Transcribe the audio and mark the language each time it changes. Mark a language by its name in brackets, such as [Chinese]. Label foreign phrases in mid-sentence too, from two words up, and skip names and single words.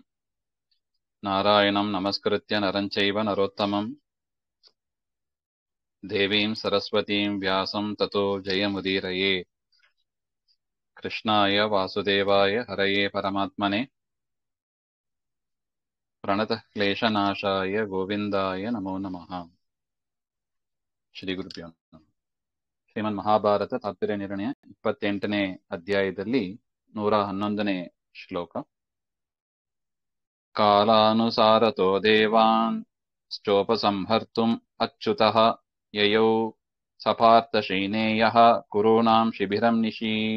[Sanskrit] नारायणं नमस्कृत्य नरं चैव नरोत्तमं देवीं सरस्वतीं व्यासं ततो जयमुदीरये। कृष्णाय वासुदेवाय हरये परमात्मने प्रणतः क्लेशनाशाय गोविन्दाय नमो नमः। ಶ್ರೀ ಗುರುಭ್ಯೋ ನಮಃ. [Kannada] ಶ್ರೀಮನ್ ಮಹಾಭಾರತ ತಾತ್ಪರ್ಯ ನಿರ್ಣಯ 28ನೇ ಅಧ್ಯಾಯದಲ್ಲಿ 111ನೇ ಶ್ಲೋಕ. [Sanskrit] ಕಾಲಾನುಸಾರತೋ ದೇವಾನ್ ಸ್ಟೋಪಸಂಹರ್ತುಂ ಅಚ್ಯುತಃ ಯಯೌ ಸಪಾರ್ಥಶೈನೇಯಃ ಕುರುಣಾಂ ಶಿಬಿರಂ ನಿಶಿ.